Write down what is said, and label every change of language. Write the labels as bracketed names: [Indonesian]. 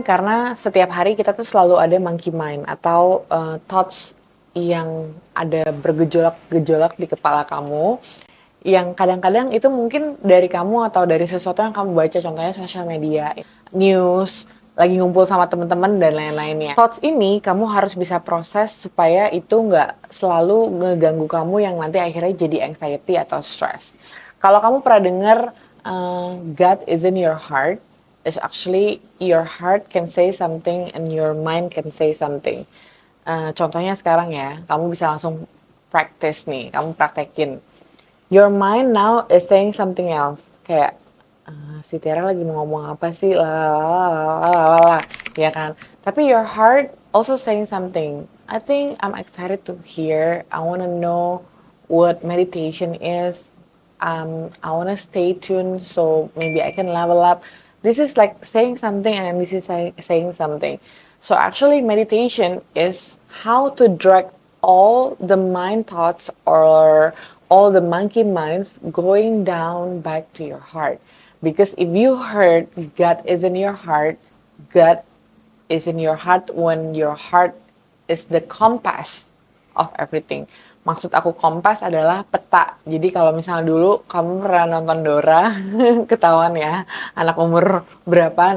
[Indonesian] Karena setiap hari kita tuh selalu ada monkey mind atau thoughts yang ada bergejolak-gejolak di kepala kamu yang kadang-kadang itu mungkin dari kamu atau dari sesuatu yang kamu baca, contohnya sosial media, news, lagi ngumpul sama teman-teman dan lain-lainnya. Thoughts ini kamu harus bisa proses supaya itu nggak selalu ngeganggu kamu yang nanti akhirnya jadi anxiety atau stress. Kalau kamu pernah dengar [English] God is in your heart, is actually your heart can say something and your mind can say something. [Indonesian] Contohnya sekarang ya, kamu bisa langsung practice nih, kamu praktekin [English] your mind now is saying something else. [Indonesian] Kayak, si Tiara lagi mau ngomong apa sih? Lalalala, ya kan? [English] Tapi your heart also saying something. I think I'm excited to hear. I want to know what meditation is. I want to stay tuned so maybe I can level up. This is like saying something and this is saying something. So actually meditation is how to direct all the mind thoughts or all the monkey minds going down back to your heart. Because if you heard God is in your heart, God is in your heart when your heart is the compass of everything. [Indonesian] Maksud aku kompas adalah peta. Jadi kalau misalnya dulu kamu pernah nonton Dora, ketahuan ya, anak umur berapa.